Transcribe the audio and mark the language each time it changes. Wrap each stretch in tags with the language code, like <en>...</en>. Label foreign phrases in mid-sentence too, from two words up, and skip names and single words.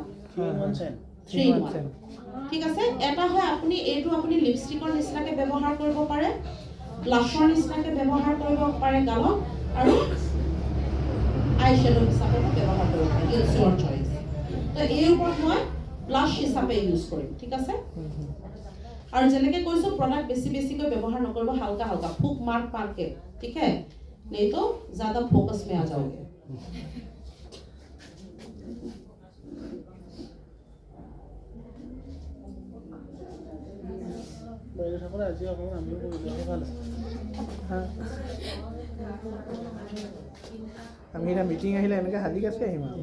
<as>3 in 1 ঠিক আছে এটা হয় আপুনি এইটো আপুনি লিপষ্টিকৰ নিচিনাকে ব্যৱহাৰ কৰিব পাৰে ব্লাছৰ নিচিনাকে ব্যৱহাৰ কৰিব পাৰে গালত আৰু</as> <en>eye shadow</en> <as>হিচাপে ব্যৱহাৰ কৰিব পাৰে</as> <en>it's your choice</en> <as>তো এই ওপৰত মই ব্লাছ হিচাপে ইউজ কৰিম ঠিক আছে और যেনেকে কৈছো প্রোডাক্ট বেছি বেছিকৈ ব্যৱহাৰ নকৰিব</as> <hi>हल्का हल्का फूँक मार मार के ठीक है नहीं तो ज्यादा फोकस में आ जाओगे</hi> <as>আমি এটা মিটিং আহিলে এনেকৈ হাজি কাছি আহিম</as>